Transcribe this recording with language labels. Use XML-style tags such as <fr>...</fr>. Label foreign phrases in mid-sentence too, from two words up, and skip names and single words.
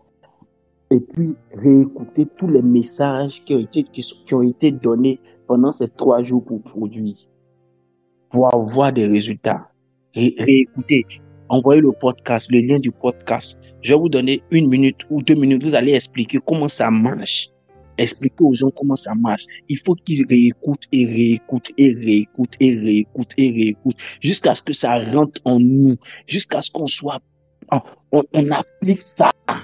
<fr>Et puis, réécoutez tous les messages qui ont été donnés pendant ces 3 jours pour produire, pour avoir des résultats. Réécoutez. Envoyez le podcast, le lien du podcast. Je vais vous donner 1 minute ou 2 minutes. Vous allez expliquer comment ça marche. Expliquer aux gens comment ça marche. Il faut qu'ils réécoutent et réécoutent et réécoutent et réécoutent et réécoutent jusqu'à ce que ça rentre en nous, jusqu'à ce qu'on soit, on applique ça.</fr>